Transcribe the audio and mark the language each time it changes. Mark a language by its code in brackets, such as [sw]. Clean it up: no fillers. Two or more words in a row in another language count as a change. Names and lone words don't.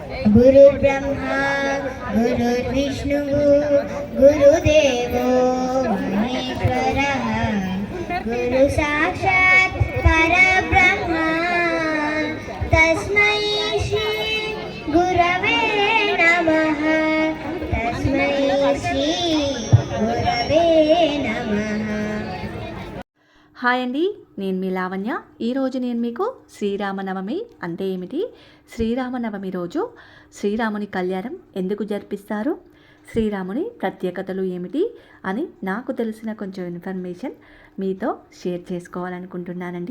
[sa] गुरुर्ब्रह्मा गुरुर्विष्णुः गुरुदेवो महेश्वरः गुरु साक्षात् परब्रह्म तस्मै श्री गुरवे नमः तस्मै श्री गुरवे नमः। [te] హాయ్ అండి, నేను మీ లావణ్య. ఈరోజు నేను మీకు శ్రీరామనవమి అంటే ఏమిటి, శ్రీరామనవమి రోజు శ్రీరాముని కళ్యాణం ఎందుకు జరిపిస్తారు, శ్రీరాముని ప్రత్యేకతలు ఏమిటి అని నాకు తెలిసిన కొంచెం ఇన్ఫర్మేషన్ మీతో షేర్ చేసుకోవాలనుకుంటున్నానండి.